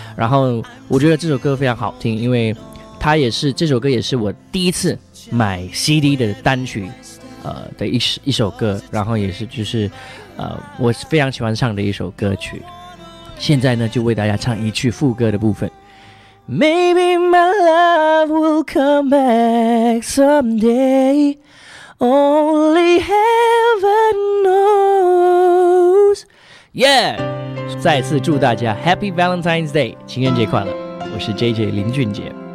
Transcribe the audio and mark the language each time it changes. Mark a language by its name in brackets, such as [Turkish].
[Chinese] 然后我觉得这首歌非常好听，因为它也是这首歌也是我第一次买 CD 的单曲。的 一首歌，然后也是就是我非常喜欢唱的一首歌曲。现在呢就为大家唱一句副歌的部分。 [English] Maybe my love will come back someday, only heaven knows. [Chinese] Yeah， 再次祝大家 [English] Happy Valentine's Day， [Chinese] 情人节快乐。我是 JJ 林俊杰。